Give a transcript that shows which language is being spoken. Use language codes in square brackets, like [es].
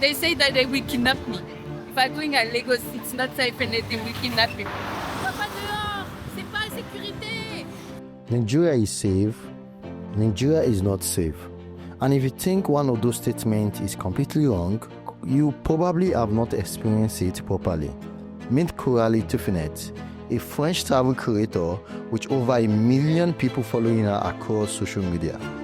[en] They say that they will kidnap me. If I'm going at Lagos, it's not safe and they will kidnap me. [fr] Papa dehors, c'est pas sécurité. [en] Nigeria is safe. Nigeria is not safe. And if you think one of those statements is completely wrong, you probably have not experienced it properly. Meet Coralie Tuffinet, a French travel creator with over 1 million people following her across social media.